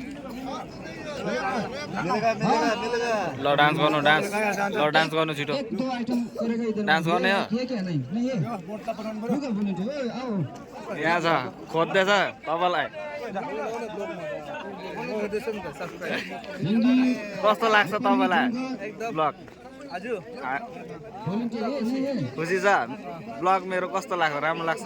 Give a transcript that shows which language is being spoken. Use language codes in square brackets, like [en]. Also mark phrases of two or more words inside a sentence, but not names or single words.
[ne] ल डान्स गर्नु डान्स ल डान्स गर्नु छिटो [hi] एक दो आइटम करेगा इधर [ne] डान्स गर्ने हो [hi] ये क्या नहीं नहीं ये रुको बोल्नु आओ [ne] यहाँ छ खोज्दैछ तपाईँलाई हिन्दी कस्तो लाग्छ तपाईँलाई ब्लग बोल्नु ये खुसी छ ब्लग मेरो कस्तो लाग्छ राम्रो लाग्छ